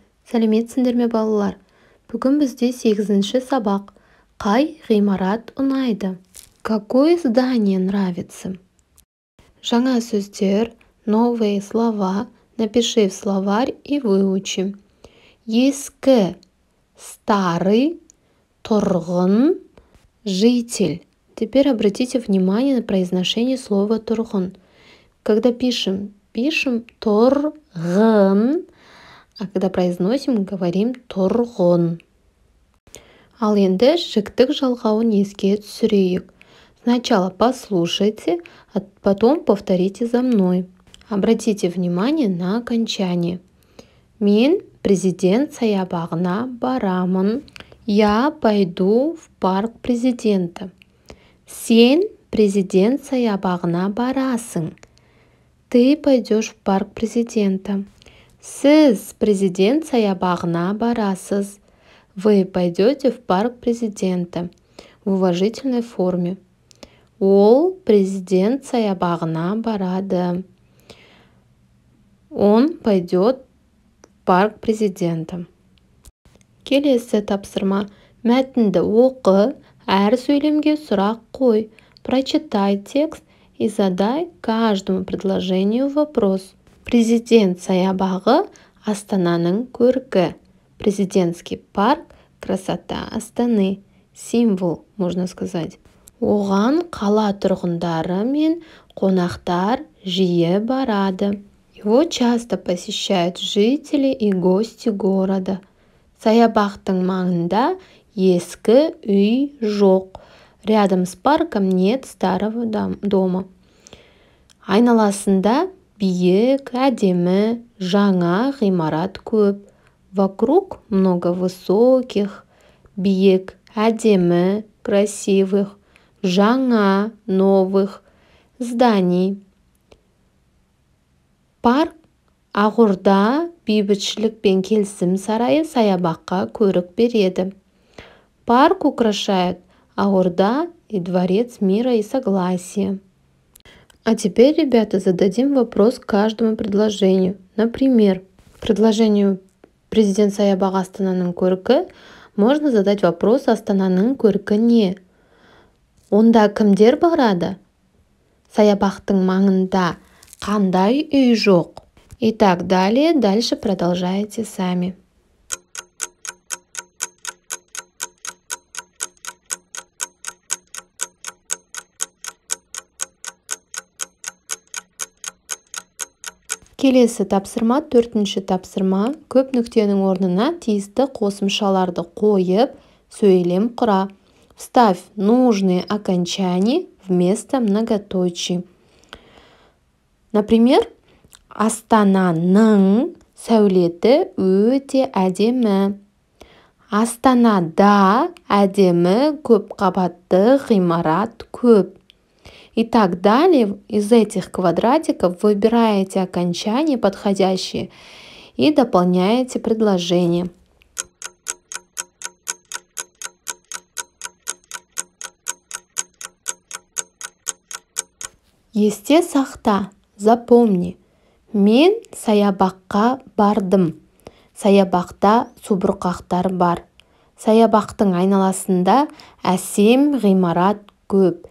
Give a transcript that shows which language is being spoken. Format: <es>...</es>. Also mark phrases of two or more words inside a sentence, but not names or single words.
<kk>Сәлеметсіңдер ме балалар? Бүгін бізде 8-ші сабақ. Қай ғимарат ұнайды?</kk> <ru>Какое здание нравится?</ru> <kk>Жаңа сөздер,</kk> <ru>новые слова. Напиши в словарь и выучи.</ru> <kk>Ескі, старый, тұрғын,</kk> <ru>житель. Теперь обратите внимание на произношение слова тұрғын. Когда пишем тұрғын, а когда произносим, говорим тұрғын.</ru> <kk>Ал енді жіктік жалғауын еске түсірейік.</kk> <ru>Сначала послушайте, а потом повторите за мной. Обратите внимание на окончание.</ru> <kk>Мен президент саябағына барамын.</kk> <ru>Я пойду в парк президента.</ru> <kk>Сен президент саябағына барасың.</kk> <ru>Ты пойдешь в парк президента.</ru> <kk>Сіз президент саябағына барасыз.</kk> <ru>Вы пойдете в парк президента. В уважительной форме.</ru> <kk>Ол президент саябағына барады.</kk> <ru>Он пойдет в парк президента.</ru> <kk>Келесі тапсырма. Мәтінді оқы, әр сөйлемге сұрақ қой.</kk> <ru>Прочитай текст и задай каждому предложению вопрос.</ru> <kk>Президент саябағы Астананың көркі.</kk> <ru>Президентский парк – красота Астаны. Символ, можно сказать.</ru> <kk>Оған қала тұрғындары мен қонақтар жиі барады.</kk> <ru>Его часто посещают жители и гости города.</ru> <kk>Саябақтың маңында ескі үй жоқ.</kk> <ru>Рядом с парком нет старого дома.</ru> <kk>Айналасында биік, әдемі, жаңа ғимарат көп.</kk> <ru>Вокруг много высоких,</ru> <kk>биік, әдемі,</kk> <ru>красивых, жаңа, новых зданий.</ru> <kk>Парк Ақорда бейбітшілік пен келісім сарайы саябаққа көрік береді.</kk> <ru>Парк украшает Ақорда и дворец мира и согласия. А теперь, ребята, зададим вопрос каждому предложению. Например, к предложению</ru> <kk>президент саябағы Астананың көркі</kk> <ru>можно задать вопрос</ru> <kk>Астананың көркіне. Онда кімдер барады? Саябақтың маңында қандай үй жоқ?</kk> <ru>И так далее. Дальше продолжайте сами.</ru> <kk>Келесі тапсырма, 4-ші тапсырма. Көп нүктенің орнына тиісті қосымшаларды қойып, сөйлем құра.</kk> <ru>Вставь нужные окончания вместо многоточий. Например,</ru> <kk>Астананың сәулеті өте әдемі. Астанада әдемі көп қабатты ғимарат көп.</kk> <ru>И так далее. Из этих квадратиков выбираете окончания подходящие и дополняете предложение.</ru> <kk>Есте сақта, запомни. Мен саябаққа бардым. Саябақта субұрқақтар бар. Саябақтың айналасында әсем ғимарат көп.</kk>